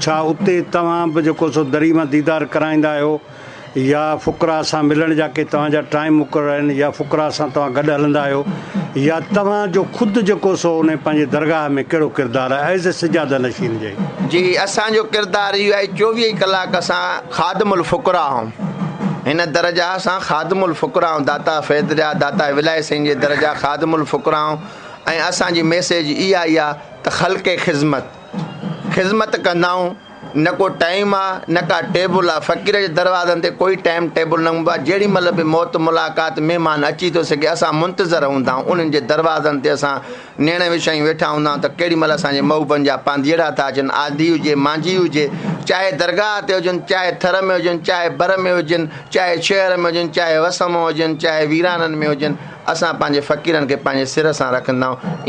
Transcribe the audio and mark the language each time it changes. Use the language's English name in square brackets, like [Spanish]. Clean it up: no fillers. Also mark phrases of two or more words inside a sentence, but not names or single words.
[Sindhi] छा उते तव्हां बि जेको सो दरी मां दीदार कराईंदा आहियो या फ़ुक़रा सां मिलण जा के तव्हांजा टाइम मुक़ररु आहिनि या फ़ुक़रा सां तव्हां गॾु हलंदा आहियो या तव्हांजो ख़ुदि जेको सो उन पंहिंजे दरगाह में कहिड़ो किरदारु आहे [English] as a [Sindhi] सजादा नशीन जे? जी असांजो किरदारु इहो आहे 24 कलाक असां ख़ादिमुल फ़ुक़रा आहियूं। हिन दर्जा असां ख़ादिमुल फ़ुक़रा आहियूं। दाता फ़ैद जा दाता विलाय सिंह जे दर्जा ख़ादिमुल फ़ुक़रा आहियूं ऐं असांजी मैसेज इहा ई आहे त ख़ल्क़े ख़िज़मत कंदा आहियूं। न को टाइम आहे न का टेबल आहे। फ़क़ीर जे दरवाज़नि ते कोई टाइम टेबल न हूंदो आहे। जेॾी महिल बि मौत मुलाक़ात महिमान अची थो सघे असां मुंतज़र हूंदा आहियूं। उन्हनि जे दरवाज़नि ते असां नेण विछाई वेठा हूंदा आहियूं त केॾी महिल असांजे महबूबनि जा पांधीड़ा था अचनि, आदी हुजे मांझी हुजे, चाहे दरगाह ते हुजनि, चाहे थर में हुजनि, चाहे बर में हुजनि, चाहे शहर में हुजनि, चाहे वस में हुजनि, चाहे वीराननि में हुजनि, असां पंहिंजे फ़क़ीरनि खे पंहिंजे सिर सां रखंदा आहियूं।